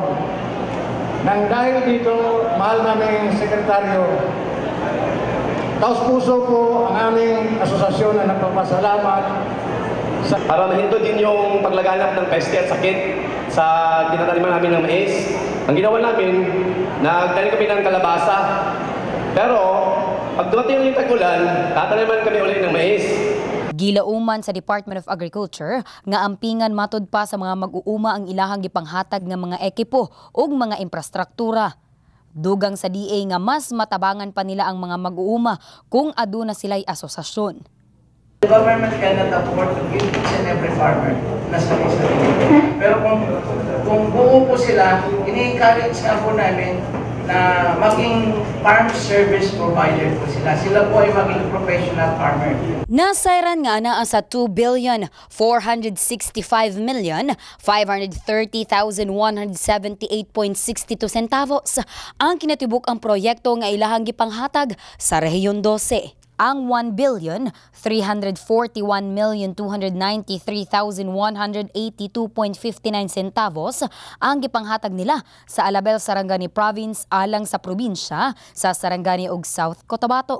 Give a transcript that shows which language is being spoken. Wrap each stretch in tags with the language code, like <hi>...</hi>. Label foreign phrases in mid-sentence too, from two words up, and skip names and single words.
<tl>Nang dahil dito, mahal naming sekretaryo, taos puso po ang aming asosasyon na nagpapasalamat. Para mahinto din yung paglaganap ng peste at sakit sa tinataniman namin ng mais. Ang ginawa namin, nagtanim kami ng kalabasa. Pero, pag dumating yung tag-ulan, tataniman kami ulit ng mais.</tl> <ceb>Gilauman sa Department of Agriculture nga ampingan matud pa sa mga mag-uuma ang ilahang gipanghatag ng mga ekipo ug mga infrastruktura. Dugang sa DA nga mas matabangan pa nila ang mga mag-uuma kung aduna sila'y asosasyon.</ceb> <en>The government cannot afford to give each and every farmer</en> <tl>na sarili. Pero kung buo po sila, ini-encourage nga po namin na maging</tl> <en>farm service provider</en> <tl>po sila. Sila po ay maging</tl> <en>professional farmer.</en> <ceb>Nasayran nga na sa 2,465,530,178.62 centavos ang kinatibuk ang proyekto nga ilahang gipanghatag sa Rehiyon 12. Ang 1,341,293,182.59 centavos ang gipanghatag nila sa Alabel, Sarangani Province alang sa probinsya sa Sarangani ug South Cotabato.</ceb>